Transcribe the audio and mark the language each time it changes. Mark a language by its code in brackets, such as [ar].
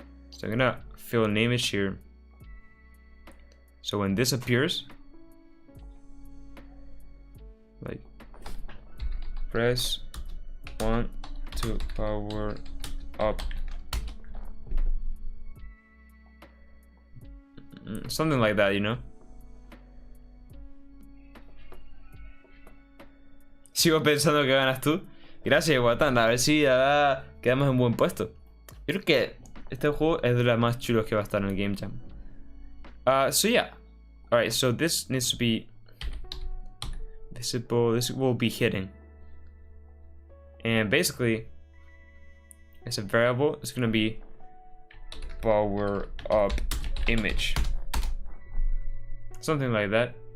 [en] So I'm gonna fill an image here. So when this appears, like press 1 to power up. Something like that, you know. [es] Sigo pensando que ganas tú. Gracias, Watan. A ver si ya quedamos en buen puesto. Yo creo que este juego es de los más chulos que va a estar en el Game Jam. [en] So yeah. Alright, so this needs to be visible. This will be hidden. And basically, it's a variable. It's gonna be power up image. something like that.